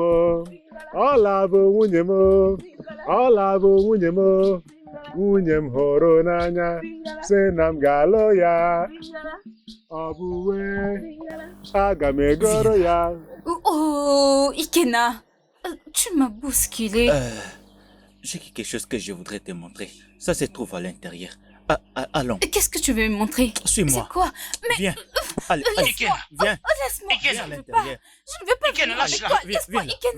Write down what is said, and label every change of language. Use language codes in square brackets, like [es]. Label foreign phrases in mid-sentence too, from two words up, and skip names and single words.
[ig] Ọla bụ nwunye m, ọla bụ nwunye m, nwunye m hụrụ n'anya, sị na m ga-alụ ya. Ọ bụ wee, aga m egoro ya. [fr] Oh, Ikena, tu m'as bousculé. J'ai quelque chose que je voudrais te montrer. Ça se trouve à l'intérieur. Allons. Qu'est-ce que tu veux me montrer? Suis-moi. C'est quoi? Mais... Viens. Allez, Laisse-moi. viens. Laisse-moi. Viens Je à ne veux pas. l'intérieur. Je ne veux pas venir avec toi. Laisse-moi, Ikena.